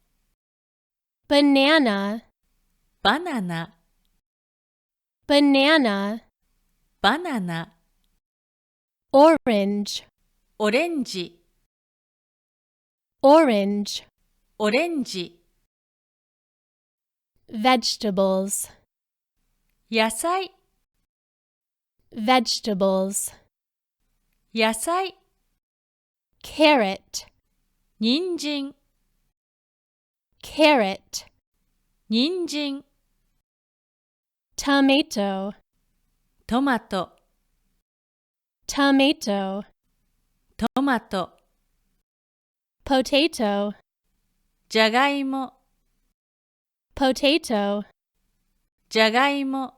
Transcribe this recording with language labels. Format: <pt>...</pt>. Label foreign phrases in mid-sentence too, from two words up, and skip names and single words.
<en>banana,</en> <ja>バナナ、</ja> <en>banana,</en> <ja>バナナ、</ja> <en>orange,</en> <ja>オレンジ、</ja> <en>orange,</en> <ja>オレンジ、</ja> <en>vegetables,</en> <ja>野菜、</ja> <en>vegetables,</en> <ja>野菜、</ja> <en>carrot,</en> <ja>人参、</ja> <en>carrot,</en> <ja>人参、</ja> <en>tomato,</en> <ja>トマト、</ja> <en>tomato,</en> <ja>トマト、</ja> <en>potato,</en> <ja>じゃがいも、</ja> <en>potato,</en> <ja>じゃがいも、</ja>